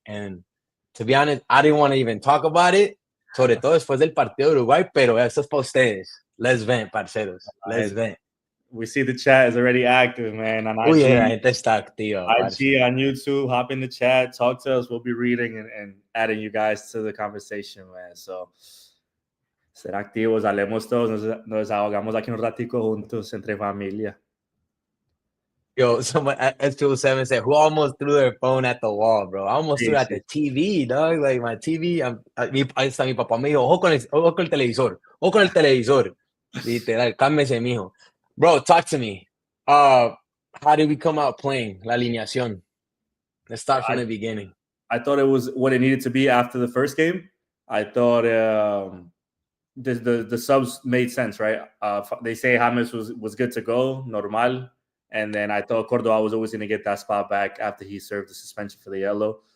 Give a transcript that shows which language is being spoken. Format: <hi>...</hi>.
<en>And to be honest, I didn't want to even talk about it,</en> <es>sobre todo después del partido de Uruguay, pero esto es para ustedes.</es> <en>Let's vent, parceros. Let's vent. We see the chat is already active, man. On Uy, IG,</en> <es>la gente está activa.</es> <en>IG, on YouTube, hop in the chat, talk to us. We'll be reading and adding you guys to the conversation, man.</en> <es>So, ser activos, hablemos todos, nos ahogamos aquí un ratico juntos entre familia.</es> <en>Yo, someone at S207 said, who almost threw their phone at the wall, bro? I almost threw it at the TV, dog. Like, my TV,</en> <es>ahí está mi papá, me dijo, ojo con el televisor, ojo con el televisor. Literal, cálmese, mijo.</es> <en>Bro, talk to me. How did we come out playing? La alineación. Let's start from the beginning. I thought it was what it needed to be after the first game. I thought the subs made sense, right? They say James was good to go, normal. And then I thought Cordova was always going to get that spot back after he served the suspension for the yellow.</en>